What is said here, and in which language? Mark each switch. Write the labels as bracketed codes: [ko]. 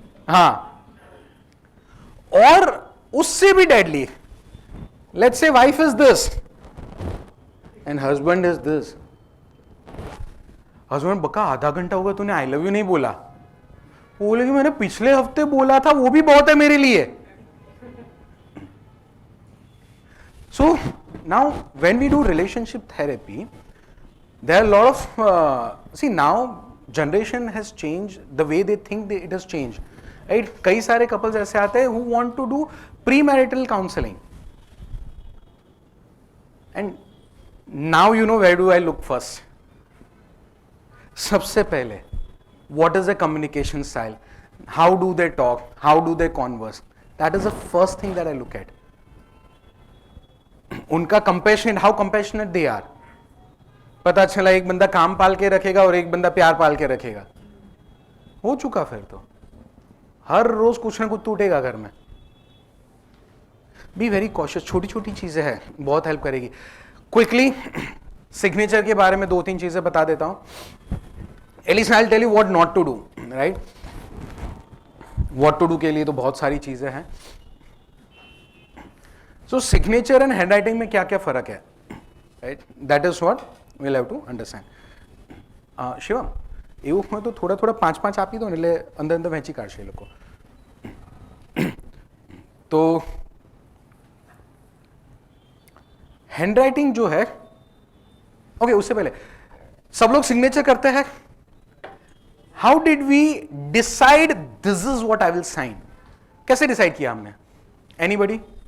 [hi] हाँ, और उससे भी deadly, [en] Let's say wife is this and husband is this. [hi] Husband बका आधा घंटा होगा तूने आई लव यू नहीं बोला, बोले कि मैंने पिछले हफ्ते बोला था, वो भी बहुत है मेरे लिए। [en] So now when we do relationship therapy, there are a lot of see now generation has changed, the way they think it has changed, right? [hi] कई सारे couples ऐसे आते हैं [en] who want to do premarital counseling, and now you know where do I look first? [hi] सबसे पहले [en] what is the communication style, how do they talk, how do they converse, that is the first thing that I look at. [hi] उनका compassionate, [en] How compassionate they are. [hi] पता चला एक बंदा काम पाल के रखेगा और एक बंदा प्यार पाल के रखेगा, हो चुका। फिर तो हर रोज कुछ ना कुछ टूटेगा घर में। [en] be very cautious, [hi] छोटी छोटी चीजें हैं, बहुत हेल्प करेगी। क्विकली सिग्नेचर के बारे में 2-3 चीजें बता देता हूं। [en] At least I will tell you what not to do, right? What to do [hi] के लिए तो बहुत सारी चीजें हैं। [en] So signature and handwriting [hi] में क्या क्या फर्क है, [en] right? That is what we'll have to understand. [gu] Shivam એ [hi] में तो थोड़ा थोड़ा [gu] 5-5 આપી દો ને એટલે અંદર અંદર વહેંચી કાઢશે એ લોકો। [hi] तो हैंडराइटिंग जो है, ओके उससे पहले सब लोग सिग्नेचर करते हैं। [en] How did we decide this is what I will sign? [hi] कैसे डिसाइड किया हमने? [en] Anybody?